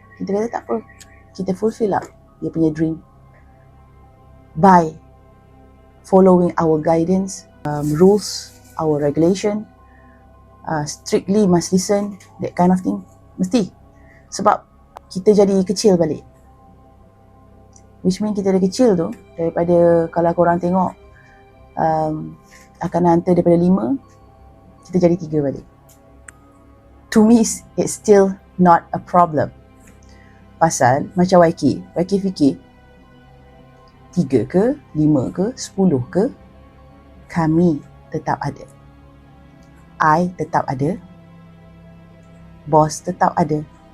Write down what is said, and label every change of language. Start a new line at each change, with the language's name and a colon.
Malay: Kita kata tak apa,
English: kita fulfill
Malay: lah dia punya
English: dream by following our guidance, rules, our regulation, strictly must listen, that kind of thing.
Malay: Mesti. Sebab kita jadi kecil balik.
English: Which mean
Malay: kita dari kecil tu, daripada kalau korang tengok akan hantar daripada 5, kita jadi 3 balik.
English: To me, it's still not a problem.
Malay: Pasal macam YK fikir 3 ke, 5 ke, 10 ke, kami tetap ada. I tetap ada. Bos tetap ada.